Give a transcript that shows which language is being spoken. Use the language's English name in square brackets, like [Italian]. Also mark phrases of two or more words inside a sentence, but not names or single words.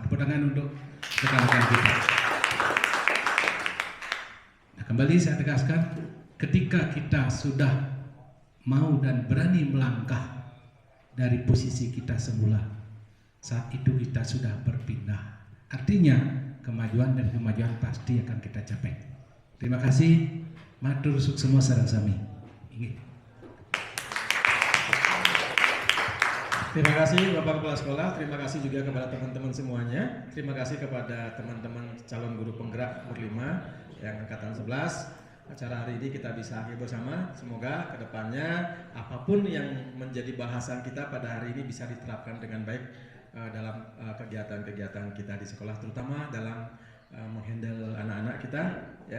[Indonesian] Tepuk tangan untuk rekan-rekan kita. Nah, kembali saya tegaskan, ketika kita sudah mau dan berani melangkah dari posisi kita semula, saat itu kita sudah berpindah. Artinya kemajuan dan kemajuan pasti akan kita capai. Terima kasih. [Balinese] Matur suksema sareng sami. [Indonesian] Terima kasih Bapak Kepala Sekolah, terima kasih juga kepada teman-teman semuanya. Terima kasih kepada teman-teman calon guru penggerak umur 5 yang angkatan 11. Acara hari ini kita bisa akhiri bersama. Semoga kedepannya apapun yang menjadi bahasan kita pada hari ini bisa diterapkan dengan baik dalam kegiatan-kegiatan kita di sekolah, terutama dalam menghandle anak-anak kita, ya.